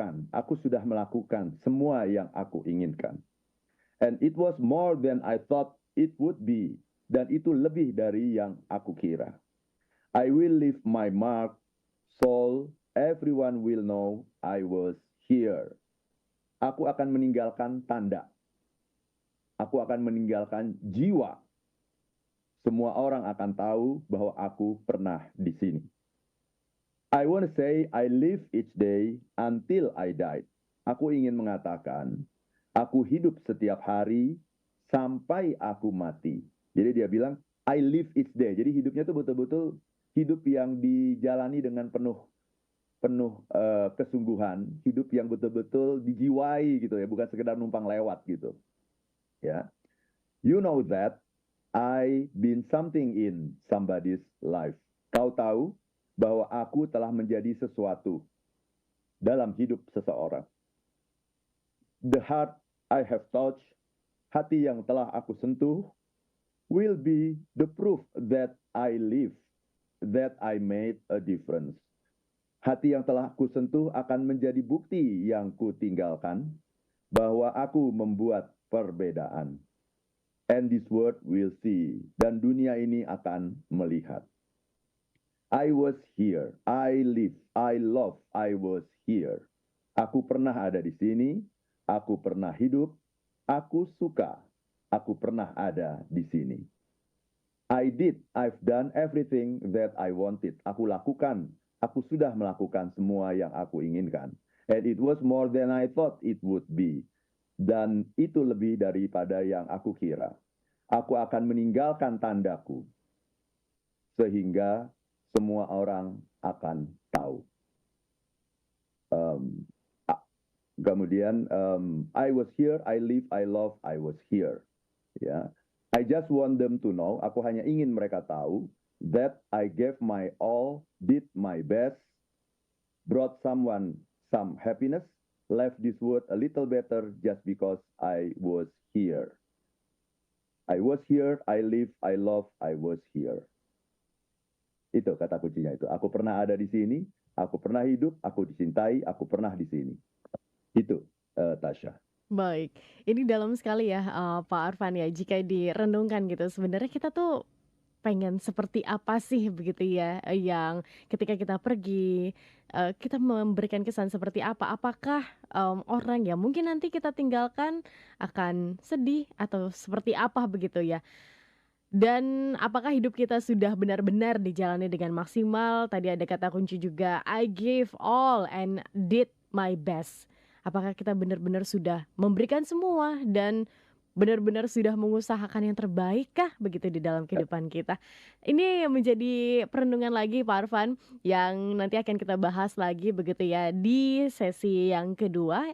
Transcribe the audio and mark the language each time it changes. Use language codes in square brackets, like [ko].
[id] Aku sudah melakukan semua yang aku inginkan. [en] And it was more than I thought it would be. [id] Dan itu lebih dari yang aku kira. [en] I will leave my mark, so everyone will know I was here. [id] Aku akan meninggalkan tanda. Aku akan meninggalkan jiwa. Semua orang akan tahu bahwa aku pernah di sini. [en] I want to say I live each day until I died. [id] Aku ingin mengatakan, aku hidup setiap hari sampai aku mati. Jadi dia bilang, [en] I live each day. [id] Jadi hidupnya itu betul-betul hidup yang dijalani dengan penuh penuh kesungguhan, hidup yang betul-betul dijiwai gitu ya, bukan sekedar numpang lewat gitu. [en] Ya, you know that I been something in somebody's life. [id] Kau tahu bahwa aku telah menjadi sesuatu dalam hidup seseorang. [en] The heart I have touched, [id] hati yang telah aku sentuh, [en] will be the proof that I live, that I made a difference. [id] Hati yang telah aku sentuh akan menjadi bukti yang kutinggalkan bahwa aku membuat perbedaan. [en] And this world will see, [id] dan dunia ini akan melihat. [en] I was here, I live, I love, I was here. [id] Aku pernah ada di sini, aku pernah hidup, aku suka, aku pernah ada di sini. [en] I've done everything that I wanted. [id] Aku lakukan, aku sudah melakukan semua yang aku inginkan. [en] And it was more than I thought it would be. [id] Dan itu lebih daripada yang aku kira. Aku akan meninggalkan tandaku, sehingga semua orang akan tahu. Kemudian, [en] I was here, I live, I love, I was here. Ya, I just want them to know, [id] aku hanya ingin mereka tahu, [en] that I gave my all, did my best, brought someone some happiness, left this world a little better just because I was here. I was here, I live, I love, I was here. [id] Itu kata kuncinya itu. Aku pernah ada di sini, aku pernah hidup, aku dicintai, aku pernah di sini. Itu, Tasya. Baik, ini dalam sekali ya, Pak Arfan ya, jika direnungkan gitu, sebenarnya kita tuh pengen seperti apa sih begitu ya, yang ketika kita pergi, kita memberikan kesan seperti apa? Apakah, orang yang mungkin nanti kita tinggalkan akan sedih atau seperti apa begitu ya? Dan apakah hidup kita sudah benar-benar dijalani dengan maksimal? Tadi ada kata kunci juga, [en] I gave all and did my best. [id] Apakah kita benar-benar sudah memberikan semua dan benar-benar sudah mengusahakan yang terbaik kah begitu di dalam kehidupan kita? Ini yang menjadi perenungan lagi Pak Arfan yang nanti akan kita bahas lagi begitu ya di sesi yang kedua.